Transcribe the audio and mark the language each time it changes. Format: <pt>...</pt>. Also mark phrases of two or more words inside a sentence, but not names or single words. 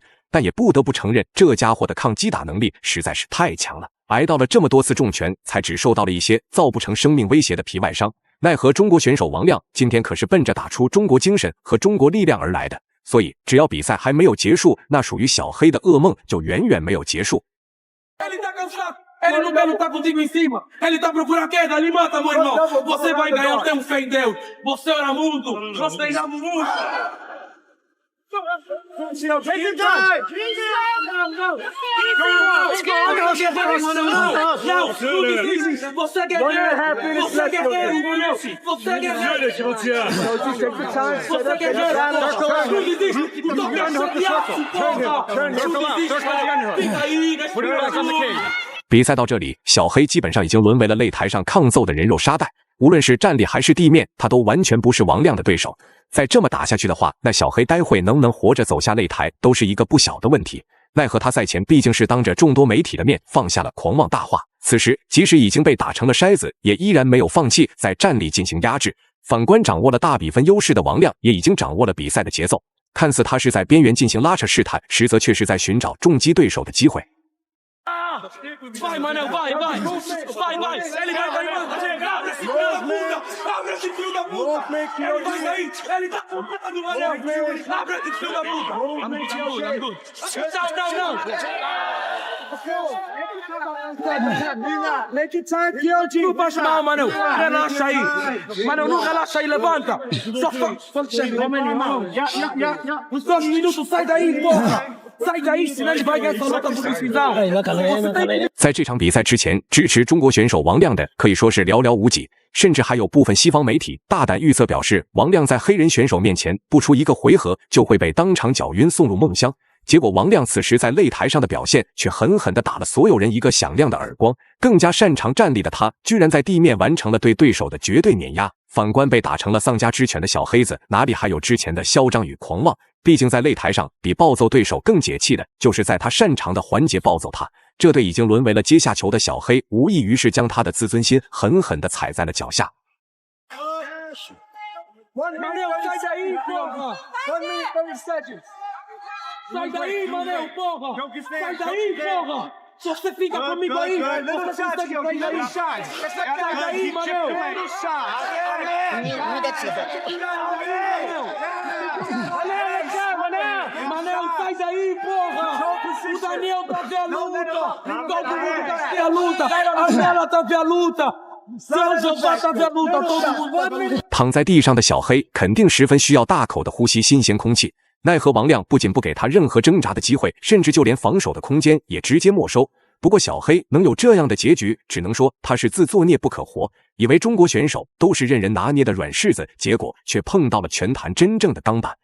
<zh>但也不得不承认，这家伙的抗击打能力实在是太强了，挨到了这么多次重拳，才只受到了一些造不成生命威胁的皮外伤。奈何中国选手王亮今天可是奔着打出中国精神和中国力量而来的，所以只要比赛还没有结束，那属于小黑的噩梦就远远没有结束。</zh> <pt>Ele não quer lutar contigo em cima. Ele tá procurando queda, ele mata, meu irmão. Você vai ganhar, eu tenho fé em Deus. Você ora muito, nós treinamos muito. Não, você é guerreiro, você é guerreiro, Manel. Você é guerreiro. Você é guerreiro. Não desiste, não quer chatear, porra. Não desiste, fica aí, respira tudo.</pt> <zh>比赛到这里，小黑基本上已经沦为了擂台上抗揍的人肉沙袋，无论是站立还是地面，他都完全不是王亮的对手。再这么打下去的话，那小黑待会能不能活着走下擂台，都是一个不小的问题。奈何他赛前毕竟是当着众多媒体的面放下了狂妄大话，此时即使已经被打成了筛子，也依然没有放弃在站立进行压制。反观掌握了大比分优势的王亮，也已经掌握了比赛的节奏，看似他是在边缘进行拉扯试探，实则却是在寻找重击对手的机会。</zh> <pt>Vai, Manel, vai, vai! Vai, vai! Ele vai, vai, abre esse filho da puta! Abre esse filho da puta! Ele vai sair! Ele tá contando, Manel! Abre esse filho da puta!</pt> <en>I'm good.</en> <pt>Não! Não faz mal, Manel! Relaxa aí! Manel, não relaxa aí, levanta! Só uns 2 minutos, sai daí, porra! Sai daí, senão ele vai ganhar essa luta por decisão.</pt> <zh>在这场比赛之前，支持中国选手王亮的可以说是寥寥无几，甚至还有部分西方媒体大胆预测表示，王亮在黑人选手面前不出一个回合就会被当场搅晕送入梦乡。结果王亮此时在擂台上的表现却狠狠地打了所有人一个响亮的耳光，更加擅长站立的他居然在地面完成了对对手的绝对碾压。反观被打成了丧家之犬的小黑子，哪里还有之前的嚣张与狂妄？毕竟在擂台上比暴揍对手更解气的就是在他擅长的环节暴揍他，这对已经沦为了阶下囚的小黑无异于是将他的自尊心狠狠地踩在了脚下。</zh> <pt>Manel, sai daí, porra! Sai daí, Manel, porra! Sai daí, porra! Se você fica comigo aí, você consegue sair daí! Sai daí, Manel! Manel, sai daí, porra! O Daniel tá vendo a luta! Todo mundo tá vendo a luta! A Bela tá vendo a luta!</pt> <zh>躺在地上的小黑肯定十分需要大口的呼吸新鲜空气，奈何王亮不仅不给他任何挣扎的机会，甚至就连防守的空间也直接没收。不过小黑能有这样的结局，只能说他是自作孽不可活，以为中国选手都是任人拿捏的软柿子，结果却碰到了拳坛真正的钢板。</zh>